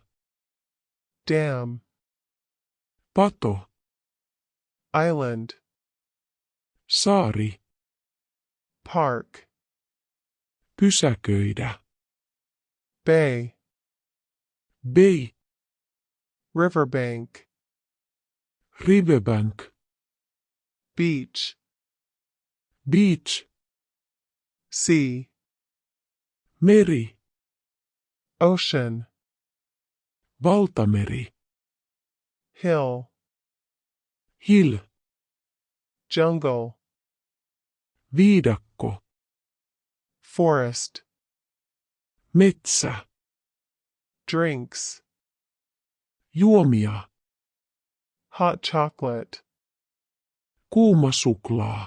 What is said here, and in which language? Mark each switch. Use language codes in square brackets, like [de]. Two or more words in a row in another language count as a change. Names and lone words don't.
[en] Dam. [fi] Pato. [en] Island. [fi] Saari. [en] Park. [fi] Pysäköidä. [en] Bay. Bay. Riverbank. Riverbank. Beach. Beach. Sea. [fi] Meri. [en] Ocean. [fi] Valtameri. [en] Hill. Hill. Jungle. [fi] Viidakko. [en] Forest. [fi] Metsä. [en] Drinks. [fi] Juomia. [en] Hot chocolate. [fi] Kuuma suklaa.